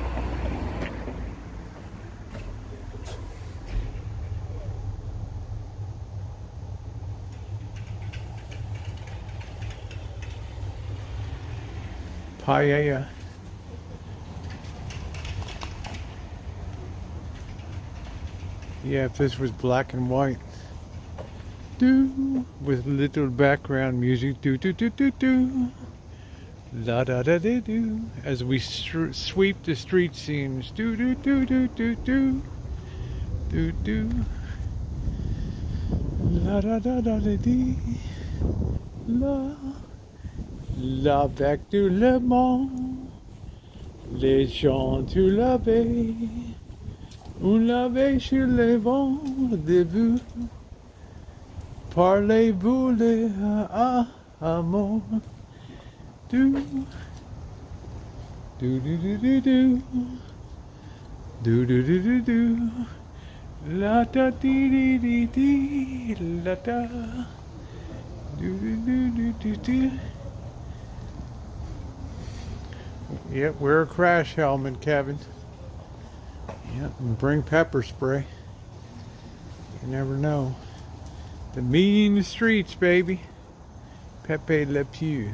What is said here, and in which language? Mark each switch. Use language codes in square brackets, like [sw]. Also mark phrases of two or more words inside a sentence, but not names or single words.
[en] Paella. Yeah, if this was black and white. Do with little background music. Do do do do do. La da da da do. As we sweep the street scenes. Do do do do do do. Do do. La da da da da dee. La. La back to [fr] le monde. Les gens tu l'avais. On l'avait sur les vents de vous. Parlez-vous les amours. Do do do do do do. Do do do do do. La da dee dee dee dee. La da. Do do do do do do. [en] Yep, wear a crash helmet, Kevin. Yep, and bring pepper spray. You never know. The mean streets, baby. Pepe Le Pew.